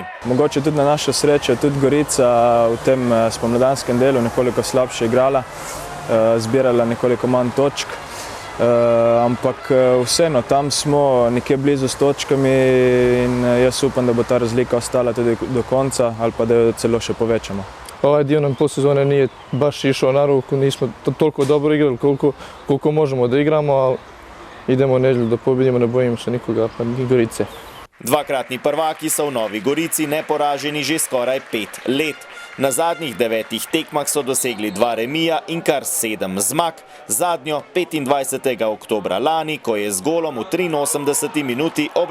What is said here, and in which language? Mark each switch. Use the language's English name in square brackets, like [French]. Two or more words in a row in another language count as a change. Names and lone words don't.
[Slovenian] Mogoče tudi na našo srečo, tudi Gorica v tem spomladanskem delu nekoliko slabše igrala, zbirala nekoliko manj točk. Ampak vseeno, tam smo nekje blizu s točkami in jaz upam, da bo ta razlika ostala tudi do konca ali pa da jo celo še povečamo. [Bosnian] Ovaj dio nam posezone nije baš išao na ruku, nismo toliko dobro igrali koliko možemo da igramo, ali idemo u nedjelju da pobjedimo, ne bojimo se nikoga, pa ni Gorice. [Slovenian] Dvakratni prvaki so v Novi Gorici neporaženi že skoraj 5 let. Na zadnjih 9 tekmah so dosegli 2 remija in kar 7 zmag, zadnjo 25. oktobra lani, ko je z golom v 83.